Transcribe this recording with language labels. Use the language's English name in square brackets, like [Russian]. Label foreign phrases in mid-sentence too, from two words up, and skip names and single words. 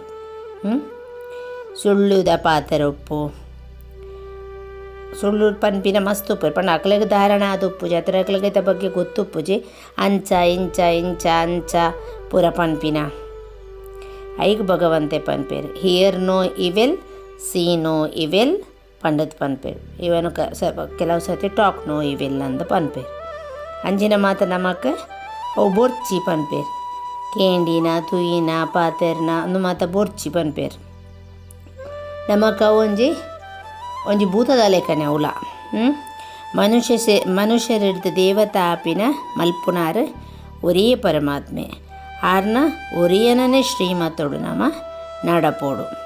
[Tulu] ಸುಳ್ಳುದ ಪಾತ್ರ ಉಪ್ಪು ಸುಳ್ಳು ಪನ್ಪಿನ ಮಸ್ತ್ ಉಪ್ಪು ಪಂಡ ಅಕ್ಲೆಗೆ ಧಾರಣ ಅದು ಉಪ್ಪುಜಿ ಅತ್ರ ಅಕ್ಲೆಗೈತ ಬಗ್ಗೆ ಗೊತ್ತುಪ್ಪುಜಿ ಅಂಚ ಇಂಚ ಇಂಚ ಅಂಚ ಪೂರ ಪನ್ಪಿನ ಐಗ್ ಭಗವಂತೆ ಪನ್ಪೇರು. [English] hear no evil see no evil ಪಂಡದ್ ಪನ್ಪೇರು. [Tulu] ಇವನು ಕೆಲವು ಸರ್ತಿ [English] talk no evil [Tulu] ಅಂದು ಪನ್ಪೇರು. ಅಂಜಿನ ಮಾತು ನಮಕ್ ಅವು ಬೊರ್ಚಿ ಪನ್ಪೇರು. ಕೇಂಡಿನ ತುಯಿನ ಪಾತೆರ್ನ ಅಂದು ಮಾತ ಬೊರ್ಚಿ ಪನ್ಪೇರು. ನಮಕ ಒಂಜಿ ಭೂತದ ಲೆಕ್ಕನೆ ಅವಲ ಮನುಷ್ಯರಿಡ್ದು ದೇವತಾಪಿನ ಮಲ್ಪುನಾರು ಒರೇ ಪರಮಾತ್ಮೆ ಆರ್ನ ಒರಿಯನೇ ಶ್ರೀಮತೋಡು ನಮ್ಮ ನಡಪೋಡು.